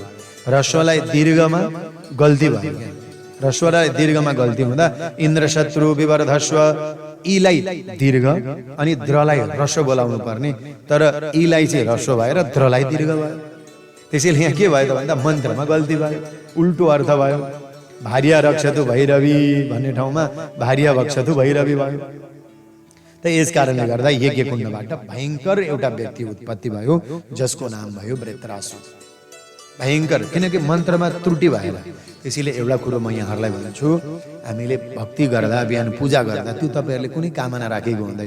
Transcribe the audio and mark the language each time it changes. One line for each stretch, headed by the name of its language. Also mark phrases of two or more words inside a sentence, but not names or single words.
Nepali: ह्रस्वलाई दीर्घमा गल्ती भयो, ह्रस्वलाई दीर्घमा गल्ती हुँदा
Sanskrit: इन्द्र शत्रु विवर्धस्व,
Nepali: इलाई दीर्घ अनि द्रलाई ह्रस्व बोलाउनु पर्ने, तर इलाई चाहिँ ह्रस्व भएर द्रलाई दीर्घ भयो। त्यसैले यहाँ के भयो त भन्दा मन्त्रमा गल्ती भयो, उल्टो अर्थ भयो।
Sanskrit: भार्या रक्षतु भैरवी
Nepali: भन्ने ठाउँमा
Sanskrit: भार्या भक्षतु भैरवी
Nepali: भयो। त यस कारणले गर्दा यज्ञ कुण्डबाट भयङ्कर एउटा व्यक्ति उत्पत्ति भयो जसको नाम भयो वृत्रासुर। भयङ्कर, किनकि मन्त्रमा त्रुटि भएर। त्यसैले एउटा कुरो म यहाँहरूलाई भन्छु, हामीले भक्ति गर्दा, बिहान पूजा गर्दा त्यो तपाईँहरूले कुनै कामना राखेको हुँदैन।